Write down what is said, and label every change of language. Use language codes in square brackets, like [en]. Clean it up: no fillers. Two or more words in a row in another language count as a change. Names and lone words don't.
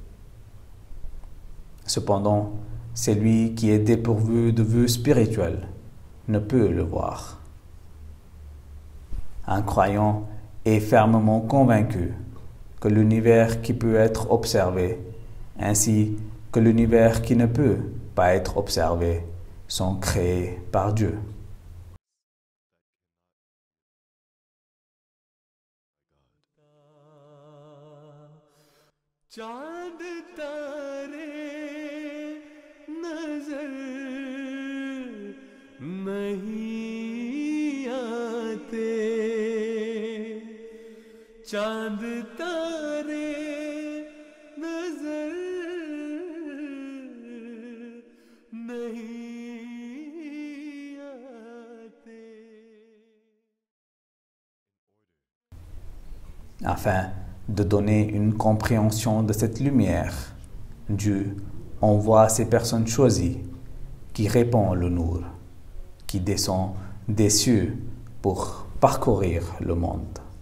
[fr] Cependant, celui qui est dépourvu de vue spirituelle ne peut le voir. Un croyant est fermement convaincu que l'univers qui peut être observé, ainsi que l'univers qui ne peut pas être observé, sont créés par Dieu. [hi] चांद तारे नजर नहीं आते, चांद तारे नजर नहीं आते. [fr] Afin de donner une compréhension de cette lumière, Dieu envoie ces personnes choisies qui répandent le Nour, qui descend des cieux pour parcourir le monde.